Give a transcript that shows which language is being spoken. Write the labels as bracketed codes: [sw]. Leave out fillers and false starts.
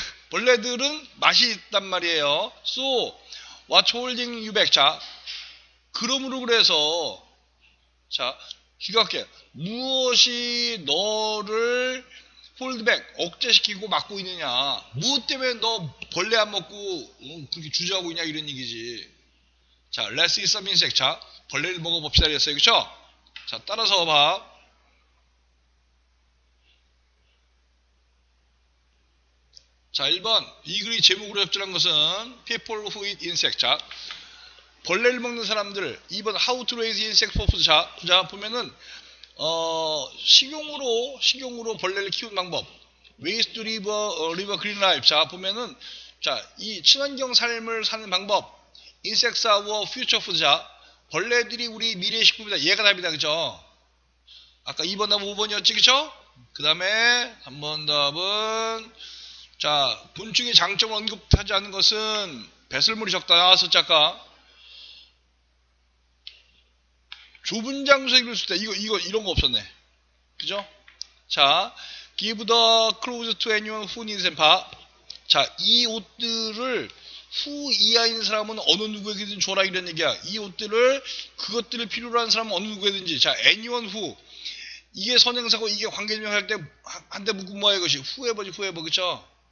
[ko] 벌레들은 맛이 있단 말이에요. [en] So, what's holding you back? [ko] 자, 그러므로 그래서 자, 기각해. 무엇이 너를 홀드백, 억제시키고 막고 있느냐. 무엇 때문에 너 벌레 안 먹고 그렇게 주저하고 있냐 이런 얘기지. [en] 자, let's eat some insect. [ko] 자, 벌레를 먹어봅시다 그랬어요. 그쵸? 자, 따라서 봐. 자, 1번. 이 글이 제목으로 협조한 것은 [en] people who eat insect. [ko] 자, 벌레를 먹는 사람들. [en] 2번 how to raise insect for food. [ko] 자, 보면은 식용으로 벌레를 키우는 방법. [en] ways to live a green life. [ko] 자, 보면은 자, 이 친환경 삶을 사는 방법. [en] insects are our future food. [ko] 자, 벌레들이 우리 미래의 식품이다. 얘가 답이다. 그죠? 아까 2번 답은 5번이었지. 그죠? 그 다음에 3번 답은 자, 곤충의 장점을 언급하지 않는 것은 배설물이 적다 나왔었지 아까. 좁은 장소에 입을 수 있다. 이런 거 없었네. 그죠? [en] 자, give the clothes to anyone who needs them. [ko] 봐. 자, 이 옷들을 후 이하인 사람은 어느 누구에게든 줘라 이런 얘기야. 이 옷들을 그것들을 필요로 하는 사람은 어느 누구에든지. [en] 자, anyone who. [ko] 이게 선행사고 이게 관계명할 때 한 대 묶으면 뭐야 이것이 whoever지 whoever. 그쵸?